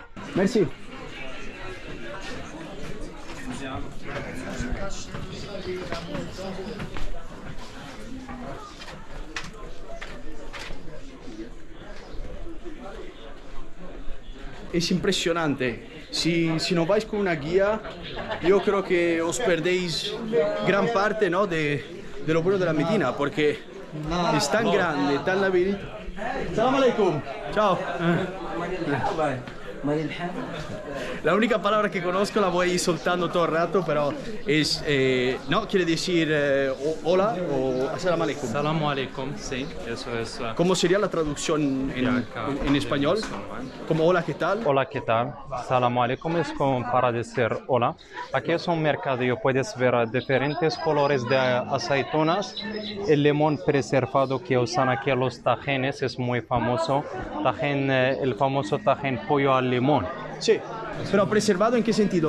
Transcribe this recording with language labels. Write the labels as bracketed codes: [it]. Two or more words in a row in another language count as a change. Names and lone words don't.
[es] Merci. Es impresionante. Si no vais con una guía, yo creo que os perdéis gran parte, ¿no? de lo bueno de la Medina, porque es tan grande, tan laberinto. [ar] سلام عليكم. [es] Chao. La única palabra que conozco la voy a ir soltando todo el rato, pero es, no, quiere decir hola o [ar] السلام عليكم. سلام عليكم, [es] sí, eso es. ¿Cómo sería la traducción en español? Como hola, ¿qué tal? Hola, ¿qué tal? [ar] سلام عليكم [es] es como para decir hola. Aquí es un mercadillo, puedes ver diferentes colores de aceitunas. El limón preservado que usan aquí los tajines es muy famoso. Tajín, el famoso tajín pollo al limón. Sí, pero preservado ¿en qué sentido?